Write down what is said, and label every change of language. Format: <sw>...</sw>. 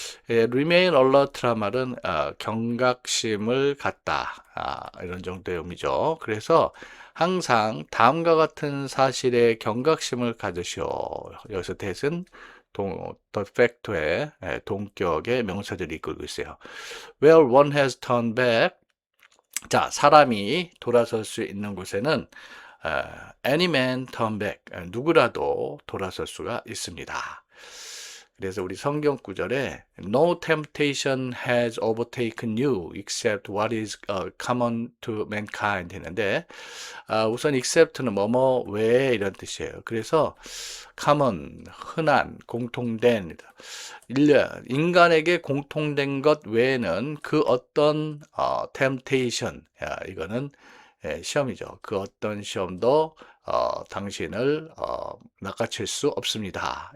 <ko>remain alert란 말은 경각심을 갖다 이런 정도의 의미죠. 그래서 항상 다음과 같은 사실에 경각심을 가지시오. 여기서 that은 the fact의 동격의 명사들이 이끌고 있어요.</ko> <en>Where one has turned back.</en> <ko>자, 사람이 돌아설 수 있는 곳에는</ko> <en>any man turn back.</en> <ko>누구라도 돌아설 수가 있습니다. 그래서 우리 성경 구절에</ko> <en>No temptation has overtaken you except what is common to mankind</en> <ko>했는데 우선 except는 뭐뭐 외에 이런 뜻이에요. 그래서 common, 흔한, 공통된 인간에게 공통된 것 외에는 그 어떤 temptation 이거는 시험이죠. 그 어떤 시험도 당신을 낚아챌 수 없습니다.</ko>